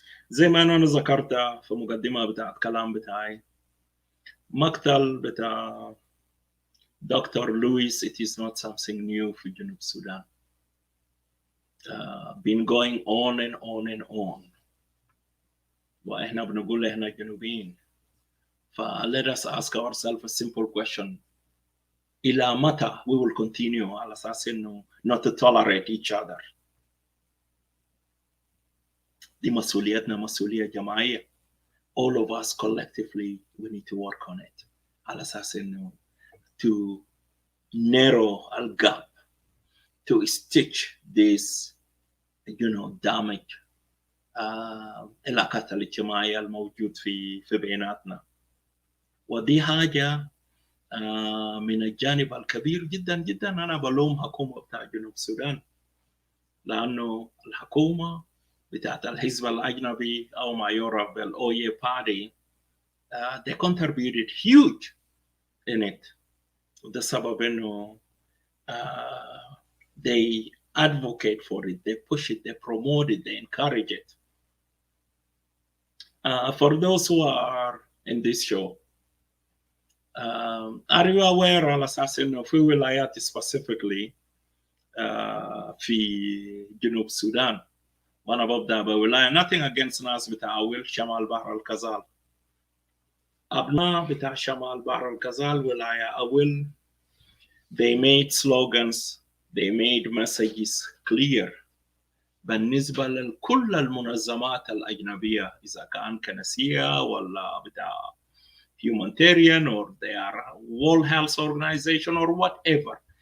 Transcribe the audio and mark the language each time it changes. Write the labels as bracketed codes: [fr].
[ar] زي ما أنا ذكرت في مقدمة بتاعت كلام بتاعي، مقتل بتاع Dr. [en] Lewis, it is not something new [ar] في جنوب السودان. [en] Been going on and on and on. [ar] وإحنا بنقول إحنا جنوبيين. [en] Let us ask ourselves a simple question. [ar] إلى متى [en] we will continue [ar] على أساس إنه [en] not to tolerate each other. [ar] دي مسؤوليتنا مسؤولية جماعية. [en] All of us collectively we need to work on it. [ar] على أساس إنه [en] to narrow a gap, to stitch this, damage [ar] العلاقات الاجتماعية الموجود في بيناتنا. ودي حاجة من الجانب الكبير جدا جدا أنا بلوم حكومة بتاع جنوب السودان، لأنه الحكومة بتاعت الحزب الأجنبي أو ما يعرف بالأوية [en] party they contributed huge in it. [ar] وده سبب إنه [en] they advocate for it, they push it, they promote it, they encourage it. For those who are in this show, are you aware [ar] على أساس إنه في ولايات [en] specifically [ar] في جنوب السودان، وأنا ببدأ بولاية [en] nothing against [ar] ناس بتاع أول شمال بحر الكزال، أبناء بتاع شمال بحر الكزال ولاية أول [en] they made slogans, they made messages clear [ar] بالنسبة لكل المنظمات الأجنبية إذا كان كنسية ولا بتاع [en] humanitarian or they are World Health Organization or whatever.